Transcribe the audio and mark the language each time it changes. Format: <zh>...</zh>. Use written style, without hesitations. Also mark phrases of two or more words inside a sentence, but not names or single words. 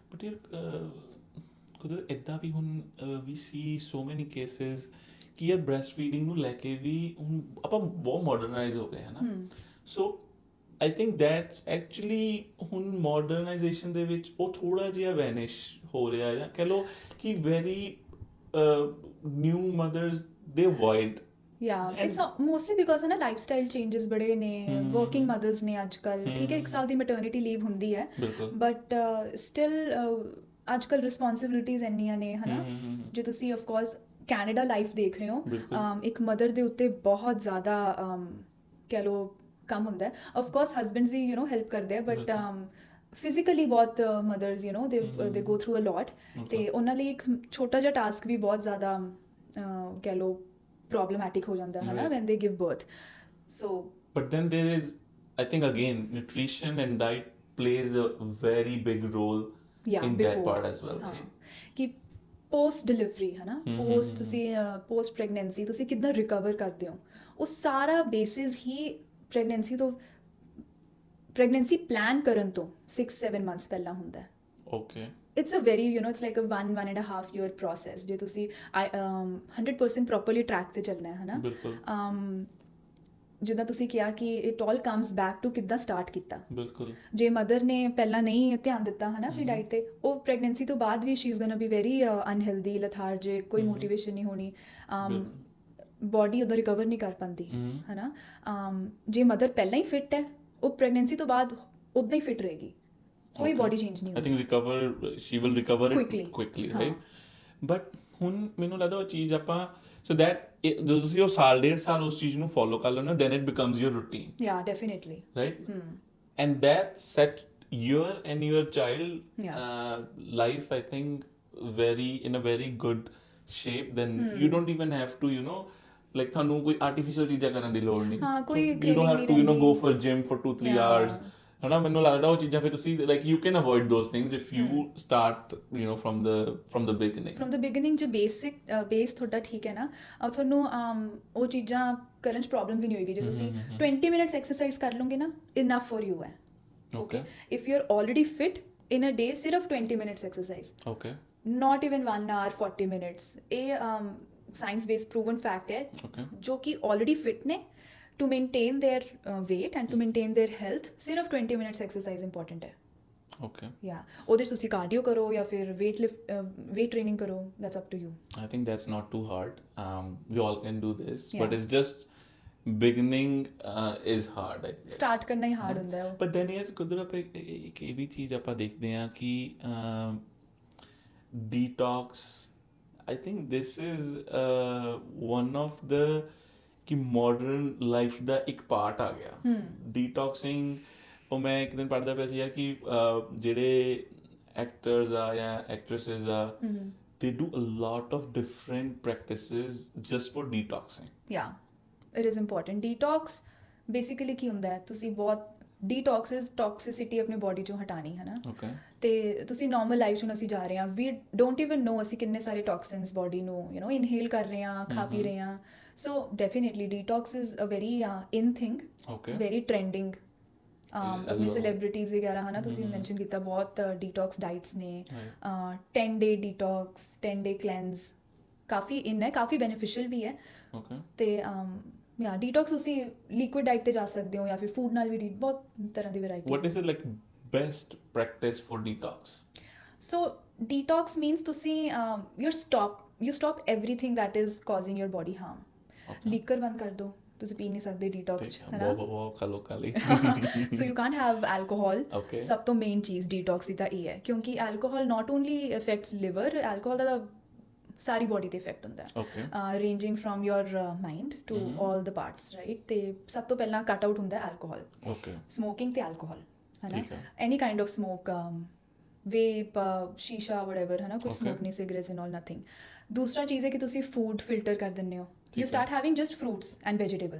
<pa>ਬਟ ਯਾਰ ਕੁਦਰਤ ਇੱਦਾਂ ਵੀ ਹੁਣ ਵੀ ਸੀ</pa> <en>so many cases</en> <pa>ਕਿ ਯਾਰ</pa> <en>breast feeding</en> <pa>ਨੂੰ ਲੈ ਕੇ ਵੀ ਹੁਣ ਆਪਾਂ ਬਹੁਤ ਮਾਡਰਨਾਈਜ਼ ਹੋ ਗਏ ਹੈ ਨਾ</pa> <en>so I think that's actually</en> <pa>ਹੁਣ ਮਾਡਰਨਾਈਜੇਸ਼ਨ ਦੇ ਵਿੱਚ ਉਹ ਥੋੜਾ ਜਿਹਾ ਵੈਨਿਸ਼ ਹੋ ਰਿਹਾ ਜਾਂ ਕਹਿ ਲਓ ਕਿ</pa> <en>very new mothers</en> <pa>ਦੇ ਅਵੋਇਡ</pa> <en>Yeah, it's mostly because</en> <pa>ना</pa> <en>lifestyle changes</en> <pa>ਬੜੇ ਨੇ</pa> <en>working mothers</en> <pa>ਨੇ ਅੱਜਕੱਲ੍ਹ ਠੀਕ ਹੈ 1 ਸਾਲ ਦੀ</pa> <en>maternity leave</en> <pa>ਹੁੰਦੀ ਹੈ</pa> <en>but still</en> <pa>आजकल responsibilities ਇੰਨੀਆਂ ਨੇ ਹਨਾ ਜੇ ਤੁਸੀਂ</pa> <en>of course</en> <pa>ਕੈਨੇਡਾ ਲਾਈਫ ਦੇਖ ਰਹੇ ਹੋ ਇੱਕ ਮਦਰ ਦੇ ਉੱਤੇ ਬਹੁਤ ਜ਼ਿਆਦਾ ਕਹਿ ਲਓ ਕੰਮ ਹੁੰਦਾ ਹੈ</pa> <en>of course</en> <pa>husbands ਵੀ help ਕਰਦੇ ਆ but ਫਿਜ਼ੀਕਲੀ ਬਹੁਤ ਮਦਰਸ</pa> <en>they go through a lot</en> <pa>ਤੇ ਉਹਨਾਂ ਲਈ ਇੱਕ ਛੋਟਾ ਜਿਹਾ ਟਾਸਕ ਵੀ ਬਹੁਤ ਜ਼ਿਆਦਾ ਕਹਿ ਲਓ problematic ਹੋ ਜਾਂਦਾ ਹੈ ਨਾ</pa> <en>when they give birth so but then there is I think again nutrition and diet plays a very big role in that part as well right</en> <pa>ਕਿ</pa> <en>post delivery</en> <pa>ਹੈ ਨਾ post ਤੁਸੀਂ</pa> <en>post pregnancy</en> <pa>ਤੁਸੀਂ ਕਿੱਦਾਂ recover ਕਰਦੇ ਹੋ ਉਹ ਸਾਰਾ basis ਹੀ</pa> <en>pregnancy plan</en> <pa>ਕਰਨ ਤੋਂ 6-7 months ਪਹਿਲਾਂ ਹੁੰਦਾ ਹੈ</pa> <en>okay it's a very it's like a 1.5 year process</en> <pa>ਜੇ ਤੁਸੀਂ 100%</pa> <en>properly track</en> <pa>ਤੇ ਚੱਲਣਾ ਹੈ ਨਾ ਜਿੱਦਾਂ ਤੁਸੀਂ ਕਿਹਾ ਕਿ</pa> <en>it all comes back to</en> <pa>ਕਿੱਦਾਂ ਸਟਾਰਟ ਕੀਤਾ ਬਿਲਕੁਲ ਜੇ ਮਦਰ ਨੇ ਪਹਿਲਾਂ ਨਹੀਂ ਧਿਆਨ ਦਿੱਤਾ ਹੈ ਨਾ ਆਪਣੀ ਡਾਈਟ ਤੇ ਉਹ ਪ੍ਰੈਗਨੈਂਸੀ ਤੋਂ ਬਾਅਦ ਵੀ</pa> <en>she is going to be very unhealthy lethargic</en> <pa>ਕੋਈ ਮੋਟੀਵੇਸ਼ਨ ਨਹੀਂ ਹੋਣੀ ਬੋਡੀ ਉਹਦਾ ਰਿਕਵਰ ਨਹੀਂ ਕਰ ਪਾਉਂਦੀ ਹੈ ਨਾ ਜੇ ਮਦਰ ਪਹਿਲਾਂ ਹੀ ਫਿੱਟ ਹੈ ਉਹ ਪ੍ਰੈਗਨੈਂਸੀ ਤੋਂ ਬਾਅਦ ਉਦਾਂ ਹੀ ਫਿੱਟ ਰਹੇਗੀ ਕੋਈ</pa> <en>body change</en> <pa>ਨਹੀਂ ਹੋਣੀ</pa> <en>I think she will recover quickly right but</en> <pa>ਹੁਣ ਮੈਨੂੰ ਲੱਗਦਾ ਉਹ ਚੀਜ਼ ਆਪਾਂ</pa> <en>so that</en> <pa>ਜਦੋਂ ਤੁਸੀਂ ਉਹ ਸਾਲ 1.5 ਸਾਲ ਉਸ ਚੀਜ਼ ਨੂੰ ਫੋਲੋ ਕਰ ਲੈਣਾ</pa> <en>then it becomes your routine yeah definitely right and that set your and your child life I think in a very good shape then you don't even have to like</en> <pa>ਤੁਹਾਨੂੰ ਕੋਈ artificial ਚੀਜ਼ਾਂ ਕਰਨ ਦੀ ਲੋੜ ਨਹੀਂ</pa> <en>you don't have to go for gym for 2-3 hours</en> <pa>ਹਨਾ ਮੈਨੂੰ ਲੱਗਦਾ ਉਹ ਚੀਜ਼ਾਂ ਫਿਰ ਤੁਸੀਂ</pa> <en>like you can avoid those things if you start from the beginning</en> <pa>ਜੇ base ਤੁਹਾਡਾ ਠੀਕ ਹੈ ਨਾ ਤੁਹਾਨੂੰ ਉਹ ਚੀਜ਼ਾਂ ਕਰਨ 'ਚ ਪ੍ਰੋਬਲਮ ਵੀ ਨਹੀਂ ਹੋਏਗੀ ਜੇ ਤੁਸੀਂ</pa> <en>20 minutes exercise</en> <pa>ਕਰ ਲਓਗੇ ਨਾ</pa> <en>enough for you</en> <pa>ਹੈ</pa> <en>okay if you're already fit in a day</en> <pa>ਸਿਰਫ</pa> <en>20 minutes exercise okay not even 1 hour 40 minutes ਇਹ science based proven fact</en> <pa>ਹੈ ਜੋ ਕਿ</pa> <en>already fit ਨੇ to maintain their weight and to maintain their health ਸਿਰਫ 20 minutes exercise important ਹੈ okay</en> <pa>yeah ਉਹਦੇ 'ਚ ਤੁਸੀਂ cardio ਕਰੋ ਜਾਂ ਫਿਰ</pa> <en>weight training</en> <pa>ਕਰੋ</pa> <en>that's up to you I think that's not too hard we all can do this but it's just beginning is hard I guess</en> <pa>start ਕਰਨਾ ਹੀ hard ਹੁੰਦਾ ਹੈ</pa> <en>but then</en> <pa>ਯਾਰ ਕੁਦਰਤ ਇੱਕ ਇਹ ਵੀ ਚੀਜ਼ ਆਪਾਂ ਦੇਖਦੇ ਹਾਂ ਕਿ detox</pa> <en>I think this is one of the</en> <pa>ਕਿ</pa> <en>modern life</en> <pa>ਦਾ ਇੱਕ ਪਾਰਟ ਆ ਗਿਆ ਡੀਟੌਕਸਿੰਗ ਉਹ ਮੈਂ ਇੱਕ ਦਿਨ ਪੜ੍ਹਦਾ ਪਿਆ ਸੀ ਯਾਰ ਕਿ ਜਿਹੜੇ ਐਕਟਰਸ ਆ ਜਾਂ ਐਕਟ੍ਰੈਸਸ ਆ</pa> <en>they do a lot of different practices just for detoxing yeah it is important</en> <pa>detox basically ਕੀ ਹੁੰਦਾ ਹੈ ਤੁਸੀਂ ਬਹੁਤ</pa> <en>detox is toxicity</en> <pa>ਆਪਣੀ ਬੋਡੀ ਚੋਂ ਹਟਾਣੀ ਹੈ ਨਾ ਤੇ ਤੁਸੀਂ ਨਾਰਮਲ ਲਾਈਫ 'ਚ ਅਸੀਂ ਜਾ ਰਹੇ ਹਾਂ</pa> <en>we don't even know</en> <pa>ਅਸੀਂ ਕਿੰਨੇ ਸਾਰੇ ਟੌਕਸਿਨਸ ਬੋਡੀ ਨੂੰ ਇਨਹੇਲ ਕਰ ਰਹੇ ਹਾਂ ਖਾ ਪੀ ਰਹੇ ਹਾਂ</pa> <en>so definitely detox is a very in thing very trending</en> <pa>ਆਪਣੀ ਸੈਲੀਬ੍ਰਿਟੀਜ਼ ਵਗੈਰਾ ਹੈ ਨਾ ਤੁਸੀਂ ਮੈਂਸ਼ਨ ਕੀਤਾ ਬਹੁਤ</pa> <en>detox diets</en> <pa>ਨੇ</pa> <en>10 day detox 10 day cleanse</en> <pa>ਕਾਫੀ ਇਨ ਹੈ ਕਾਫੀ ਬੈਨੀਫੀਸ਼ੀਅਲ ਵੀ ਹੈ ਤੇ yeah detox ਤੁਸੀਂ</pa> <en>liquid diet</en> <pa>ਤੇ ਜਾ ਸਕਦੇ ਹੋ ਜਾਂ ਫਿਰ food ਨਾਲ ਵੀ ਬਹੁਤ ਤਰ੍ਹਾਂ ਦੀ ਵੈਰਾਈਟੀਜ਼</pa> <en>what is it like best practice for detox so detox means ਤੁਸੀਂ you stop everything that is causing your body harm liquor</en> <pa>ਬੰਦ ਕਰ ਦੋ ਤੁਸੀਂ ਪੀ ਨਹੀਂ ਸਕਦੇ ਡੀਟੌਕਸ ਹੈ ਨਾ ਬਹੁਤ ਲੋਕਲੀ</pa> <en>so you can't have alcohol</en> <pa>ਸਭ ਤੋਂ ਮੇਨ ਚੀਜ਼ ਡੀਟੌਕਸ ਦੀ ਤਾਂ ਇਹ ਹੈ ਕਿਉਂਕਿ</pa> <en>alcohol not only affects liver alcohol</en> <pa>ਦਾ ਸਾਰੀ ਬੋਡੀ ਤੇ ਇਫੈਕਟ ਹੁੰਦਾ ਹੈ</pa> <en>ranging from your mind to all the parts right</en> <pa>ਤੇ ਸਭ ਤੋਂ ਪਹਿਲਾਂ</pa> <en>cut out</en> <pa>ਹੁੰਦਾ</pa> <en>alcohol smoking</en> <pa>ਤੇ ਐਲਕੋਹਲ ਹੈ ਨਾ</pa> <en>any kind of smoke vape shisha whatever</en> <pa>ਹੈ ਨਾ ਕੁਝ ਸਮੋਕ ਨਹੀਂ</pa> <en>cigarettes and all nothing</en> <pa>ਦੂਸਰਾ ਚੀਜ਼ ਹੈ ਕਿ ਤੁਸੀਂ</pa> <en>food filter</en> <pa>ਕਰ ਦਿੰਦੇ ਹੋ</pa> <en>you start having just fruits and vegetables</en>